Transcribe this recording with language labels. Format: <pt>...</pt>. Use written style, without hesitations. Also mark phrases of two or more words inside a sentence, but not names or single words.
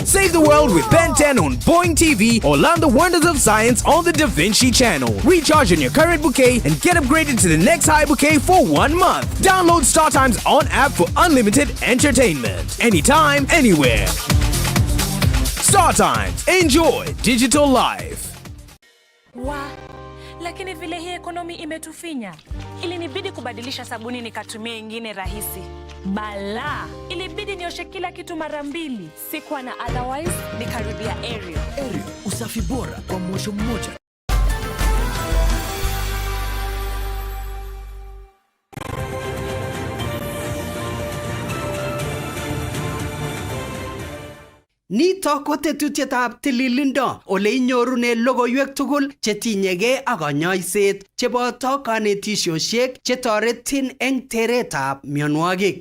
<en>Save the world with Ben 10 on Boing TV or learn the wonders of science on the Da Vinci Channel. Recharge on your current bouquet and get upgraded to the next high bouquet for 1 month. Download Star Times on app for unlimited entertainment. Anytime, anywhere. Star Times. Enjoy digital life.</en> <sw>Lakini vile hii ekonomi imetufinya, ilinibidi kubadilisha sabuni nikatumia ingine rahisi. Bala, ilibidi nioshe kila kitu mara mbili. Sikuwa na otherwise, nikarudia Ariel. Ariel, usafi bora kwa mwosho mmoja.</sw> <kln>Nito ko tetutietab tililindo ole inyorune logoiwek tugul chetinyegei ak kanyoiset cheboto kanetisiosiek chetoretin eng teretab mionwogik.</kln>